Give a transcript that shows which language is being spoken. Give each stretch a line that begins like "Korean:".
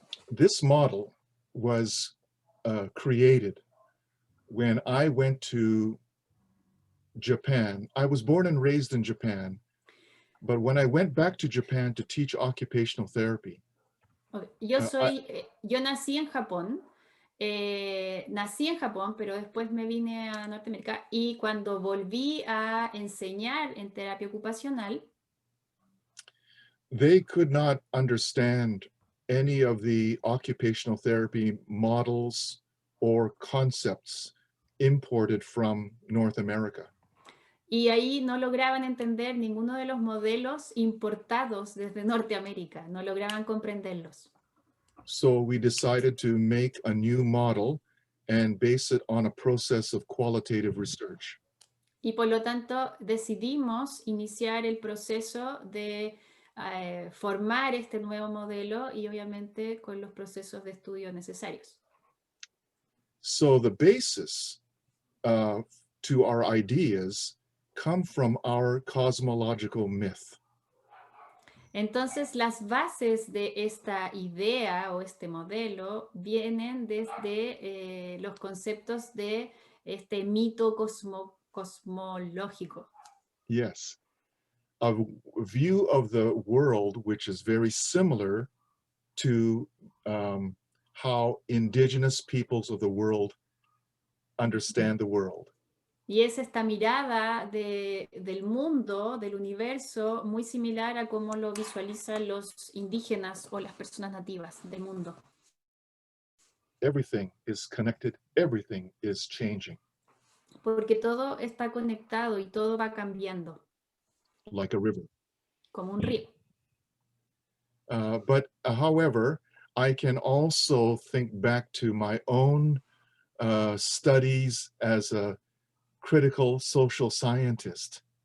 English: This model was created when I went to Japan. I was born and raised in Japan, but when I went back to Japan to teach occupational therapy. Okay.
Spanish: Yo nací en Japón. Nací en Japón, pero después me vine a Norteamérica y cuando volví a enseñar en terapia ocupacional,
English: they could not understand any of the occupational therapy models or concepts imported from North America.
Spanish: Y ahí no lograban entender ninguno de los modelos importados desde Norteamérica, no lograban comprenderlos.
English: So we decided to make a new model and base it on a process of qualitative research.
Spanish: Y por lo tanto decidimos iniciar el proceso de formar este nuevo modelo y obviamente con los procesos de estudio necesarios.
English: So the basis to our ideas come from our cosmological myth.
Spanish: Entonces las bases de esta idea o este modelo vienen desde los conceptos de este mito cosmológico.
English: Yes. A view of the world which is very similar to how indigenous peoples of the world understand the world.
Spanish: Y es esta mirada del mundo, del universo, muy similar a cómo lo visualizan los indígenas o las personas nativas del mundo.
English: Everything is connected, everything is changing.
Spanish: Porque todo está conectado y todo va cambiando.
English: Like a river.
Spanish: Como un río.
English: But however, I can also think back to my own studies as a critical social scientist.